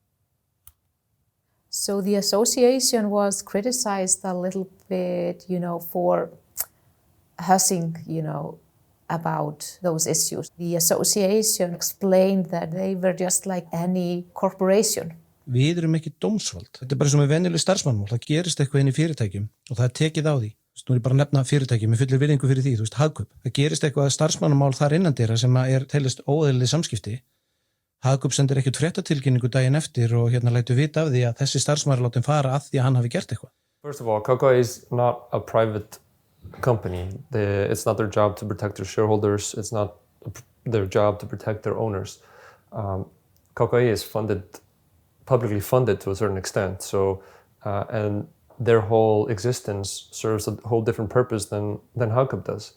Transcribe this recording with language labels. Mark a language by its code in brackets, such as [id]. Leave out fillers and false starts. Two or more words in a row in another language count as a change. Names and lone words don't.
[en] So the association was criticized a little bit, for hussing, about those issues. The association explained that they were just like any corporation. [is] Við erum ekki dómsvald. Þetta bara sem venjuleg starfsmannmál. Það gerist eitthvað inn í fyrirtækjum og það tekið á því. Nú er bara að nefna fyrirtæki með fullir virðingu fyrir því, hagkaup. Það gerist eitthvað starfsmannamál þar innandyra sem teljast óeðlileg samskipti. Hagkaup sendir ekkert fréttatilkynningu daginn eftir og lætur vita af því að þessi starfsmaður látin fara að því að hann hafi gert eitthvað. [en] First of all, Cocoa is not a private company. It's not their job to protect their shareholders. It's not their job to protect their owners. Cocoa is publicly funded to a certain extent. So, and their whole existence serves a whole different purpose than Hagkaup does.